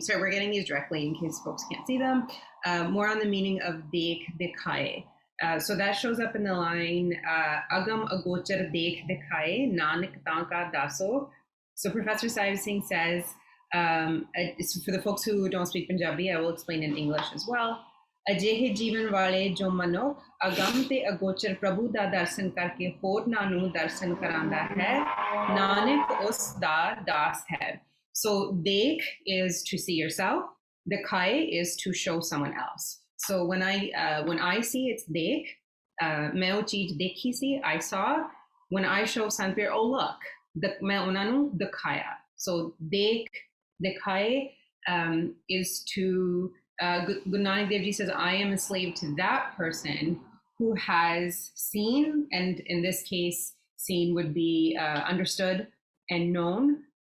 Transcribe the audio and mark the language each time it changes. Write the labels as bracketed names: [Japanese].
[English] Sorry, we're getting these directly in case folks can't see them. More on the meaning of dekh dikhaye. So that shows up in the line, [Punjabi] agam agochar dekh dikhaye, nanak tanka daso. [English] So Professor Sahib Singh says, for the folks who don't speak Punjabi, I will explain in English as well. [Punjabi] ਅਜਿਹੇ ਜੀਵਨ ਵਾਲੇ ਜੋ ਮਨੁੱਖ ਅਗੰਮ ਤੇ ਅਗੋਚਰ ਪ੍ਰਭੂ ਦਾ ਦਰਸ਼ਨ ਕਰਕੇ ਹੋਰਨਾਂ ਨੂੰ ਦਰਸ਼ਨ ਕਰਾਂਦਾ ਹੈ ਨਾਨਕ ਉਸ ਦਾ ਦਾਸ ਹੈ. [English] So dekh is to see yourself, dikhai is to show someone else. So when I see, it's dekh, [Punjabi] ਮੈਂ ਉਹ ਚੀਜ਼ ਦੇਖੀ ਸੀ, [English] I saw. When I show Santbir, oh look, [Punjabi] ਮੈਂ ਉਹਨਾਂ ਨੂੰ ਦਿਖਾਇਆ. [English] So dekh dikhai is to Guru Nanak Dev Ji says, I am a slave to that person who has seen, and in this case, seen would be understood and known.